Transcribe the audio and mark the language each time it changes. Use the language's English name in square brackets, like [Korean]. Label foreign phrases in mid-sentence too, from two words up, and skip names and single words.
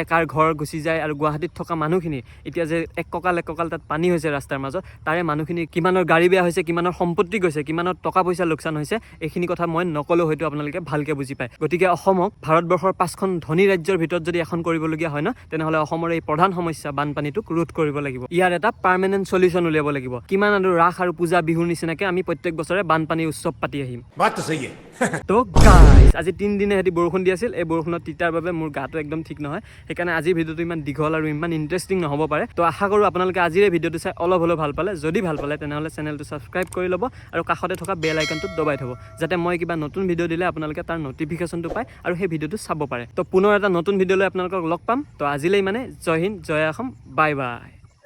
[Assamese] কাৰ ঘৰ গুচি যায় আৰু গুৱাহাটীত থকা মানুহখিনি এতিয়া যে এক কঁকাল তাত পানী হৈছে ৰাস্তাৰ মাজত তাৰে মানুহখিনি কিমানৰ গাড়ী বেয়া হৈছে কিমানৰ সম্পত্তি গৈছে কিমানৰ টকা পইচা লোকচান হৈছে এইখিনি কথা মই নকলেও হয়তো আপোনালোকে ভালকে বুজি পায় গতিকে অসমক ভাৰতবৰ্ষৰ 5খন ধনী ৰাজ্যৰ ভিতৰত যদি এখন কৰিবলগীয়া হয় ন তেনেহ'লে অসমৰ এই প্ৰধান সমস্যা বানপানীটোক ৰোধ কৰিব লাগিব ইয়াৰ এটা [English] permanent solution [Assamese] উলিয়াব লাগিব কিমান আৰু ৰাস আৰু পূজা বিহুৰ নিচিনাকে আমি প্ৰত্যেক বছৰে বানপানী উৎসৱ পাতি আহিম [Hindi] बात तो सही है [Assamese] তো গাইস আজি 3 দিনে হেতি বৰষুণ দি আছিল এই বৰষুণত তিতাৰ বাবে মোৰ গাটো একদম ঠিক নহয় সেইকাৰণে আজিৰ ভিডিঅ'টো ইমান দীঘল আৰু ইমান ইণ্টাৰেষ্টিং নহ'ব পাৰে তো আশা কৰোঁ আপোনালোকে আজিৰ এই ভিডিঅ'টো চাই অলপ হ'লেও ভাল পালে যদি ভাল পালে তেনেহ'লে চেনেলটো ছাবস্ক্ৰাইব কৰি ল'ব আৰু কাষতে থকা বেল আইকনটো দবাই থ'ব যাতে মই কিবা নতুন ভিডিঅ' দিলে আপোনালোকে তাৰ নটিফিকেশ্যনটো পায় আৰু সেই ভিডিঅ'টো চাব পাৰে তো পুনৰ এটা নতুন ভিডিঅ' লৈ আপোনালোকক লগ পাম তো আজিলৈ মানে জয় হিন্দ জয় অসম [English] bye bye